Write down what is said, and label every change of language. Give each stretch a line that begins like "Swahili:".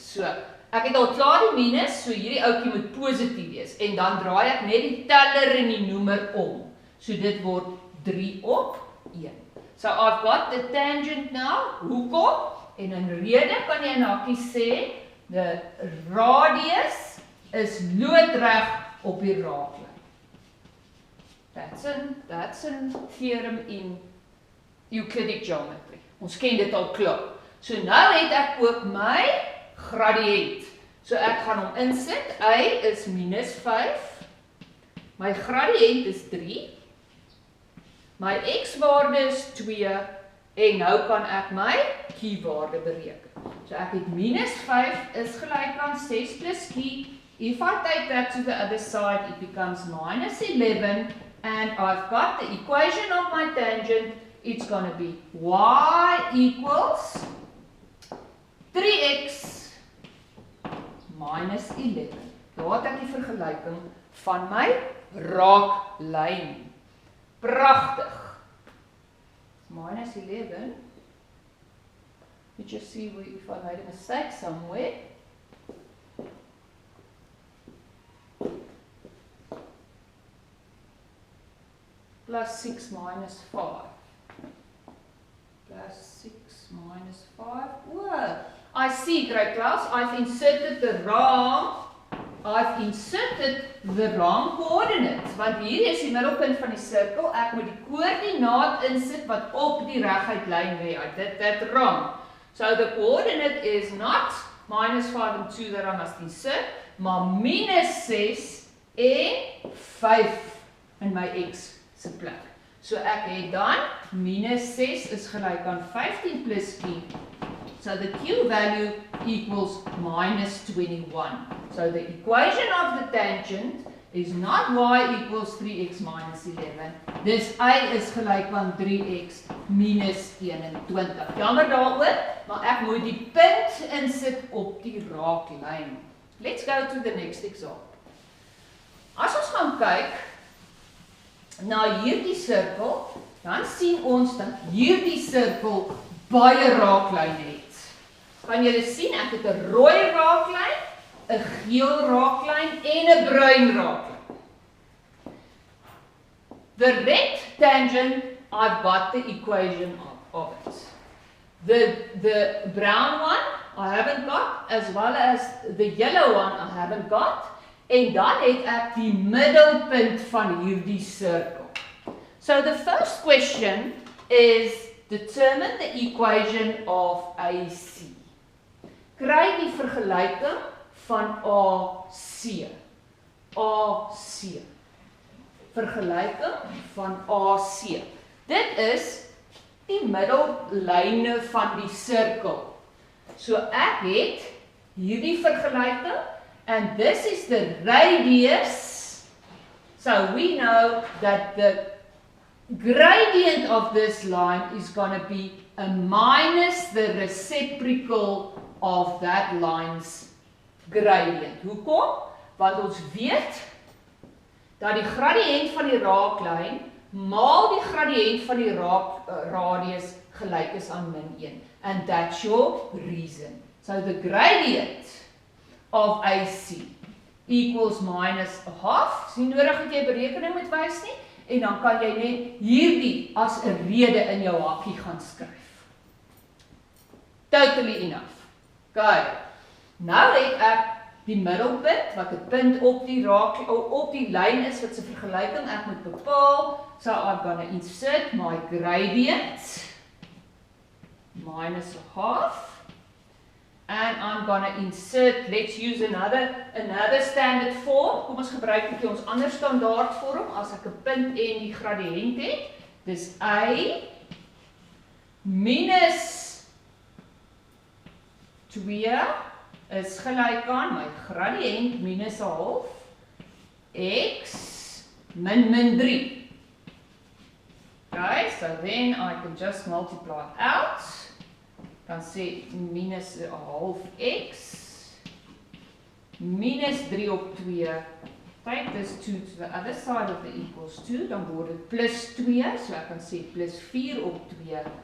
Afrikaans: So ek het al klaar die minus, so hierdie ouetjie moet positief wees, en dan draai ek net die teller en die noemer om. So dit word 3 op 1.
English: So I've got the tangent now,
Afrikaans: hoekom? En in rede kan jy nakkie sê,
English: the radius is
Afrikaans: loodreg op die raaklyn.
English: That's a theorem in Euclidean geometry.
Afrikaans: Ons ken dit al klaar. So nou het ek ook my gradiënt. So ek gaan hom insit, y is -5, my gradiënt is 3, my x-waarde is 2, en nou kan ek my q-waarde bereken. So ek het -5 is gelyk aan 6 plus q.
English: If I take that to the other side, it becomes -11, and I've got the equation of my tangent. It's going to be y equals 3x -11.
Afrikaans: Daar het ek die vergelyking van my raaklyn. Pragtig. -11.
English: You just see if I made a mistake somewhere. plus 6 minus 5. Plus 6 minus 5. Whoa. I see, grade class, I've inserted the wrong coordinates.
Afrikaans: Want hier is die middelpunt van die sirkel. Ek moet die koördinaat insit wat op die reguit lyn lê.
English: I did that wrong. So the coordinate is not minus 5 and 2 that I must insert,
Afrikaans: maar minus 6 en 5 in my x se plek. So ek het dan minus 6 is gelyk aan 15 plus q.
English: So the q value equals minus 21. So the equation of the tangent is not y equals 3x minus 11.
Afrikaans: Dis y is gelyk aan 3x minus 21. Jammer daaroor, maar ek moet die punt insit op die raaklyn.
English: Let's go to the next example.
Afrikaans: As ons gaan kyk na hierdie sirkel, dan sien ons dat hierdie sirkel baie raaklyne het. Kan julle sien, ek het 'n rooi raaklyn, 'n geel raaklyn en 'n bruin raaklyn.
English: The red tangent, I've got the equation of it. The brown one, I haven't got, as well as the yellow one, I haven't got.
Afrikaans: En dan het ek die middelpunt van hierdie sirkel.
English: So the first question is determine the equation of AC.
Afrikaans: Kry die vergelyking van AC. AC. Vergelyking van AC. Dit is die middellyne van die sirkel. So ek het hierdie vergelyking,
English: and this is the radius. So we know that the gradient of this line is going to be a minus the reciprocal of that line's gradient.
Afrikaans: Hoekom? Want ons weet dat die gradiënt van die raaklyn maal die gradiënt van die radius gelyk is aan -1.
English: And that's your reason. So the gradient of AC equals minus a half.
Afrikaans: Is nie nodig dat jy berekening moet wys nie. En dan kan jy net hierdie as 'n rede in jou hakkie gaan skryf.
English: Totally enough.
Afrikaans: Okay. Nou het ek die middelpunt wat 'n punt op die lyn is wat se vergelyking ek moet bepaal.
English: So I'm going to insert my gradient minus a half. And I'm going to insert, let's use another standard form.
Afrikaans: Kom ons gebruik net ons ander standaard vorm as ek 'n punt en die gradiënt het. Dis y minus 2 is gelyk aan my gradiënt minus 'n half x min 3.
English: Okay, so then I can just multiply out.
Afrikaans: Dan sê minus 'n half x minus 3 op 2.
English: Take this 2 to the other side of the equals 2,
Afrikaans: dan word dit plus 2, so ek kan sê plus 4 op 2.